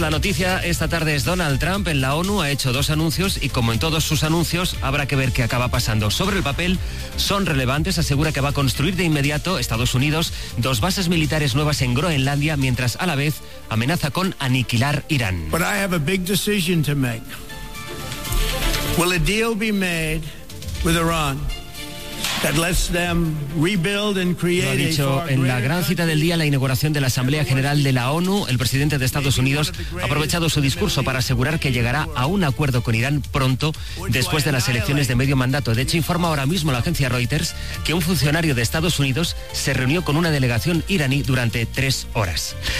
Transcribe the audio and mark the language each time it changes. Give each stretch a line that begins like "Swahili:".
Spanish: La noticia esta tarde es Donald Trump en la ONU ha hecho dos anuncios y como en todos sus anuncios habrá que ver qué acaba pasando. Sobre el papel son relevantes, asegura que va a construir de inmediato Estados Unidos dos bases militares nuevas en Groenlandia mientras a la vez amenaza con aniquilar Irán.
English: But I have a big decision to make. Will a deal be made with Iran?
Spanish: Lo ha dicho en la gran cita del día, la inauguración de la Asamblea General de la ONU. El presidente de Estados Unidos ha aprovechado su discurso para asegurar que llegará a un acuerdo con Irán pronto, después de las elecciones de medio mandato. De hecho, informa ahora mismo la agencia Reuters que un funcionario de Estados Unidos se reunió con una delegación iraní durante 3 horas.